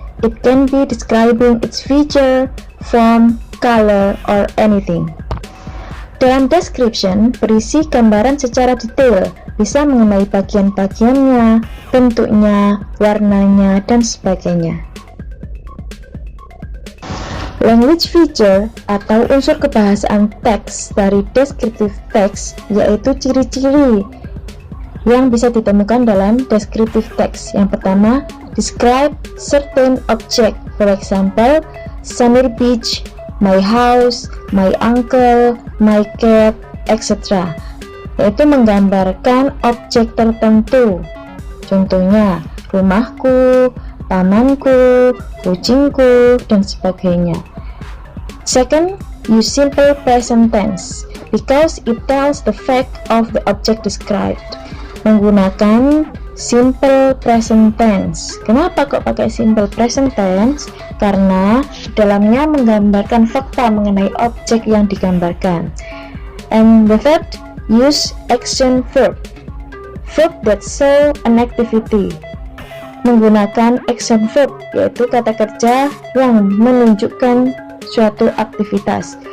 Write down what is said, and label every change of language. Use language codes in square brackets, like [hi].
[en] It can be describing its feature, form, color, or anything. [id] Dalam description berisi gambaran secara detail, bisa mengenai bagian-bagiannya, bentuknya, warnanya, dan sebagainya. Language feature atau unsur kebahasaan teks dari descriptive text yaitu ciri-ciri yang bisa ditemukan dalam descriptive text. Yang pertama, [en] describe certain object, for example, Samir beach, my house, my uncle, my cat, etc. [id] Yaitu menggambarkan objek tertentu. Contohnya, rumahku, pamanku, kucingku, dan sebagainya. [en] Second, use simple present tense because it tells the fact of the object described. [id] Menggunakan simple present tense. Kenapa kok pakai simple present tense? Karena dalamnya menggambarkan fakta mengenai objek yang digambarkan. [en] And the third, use action verb that show an activity. [id] Menggunakan action verb yaitu kata kerja yang menunjukkan suatu aktivitas.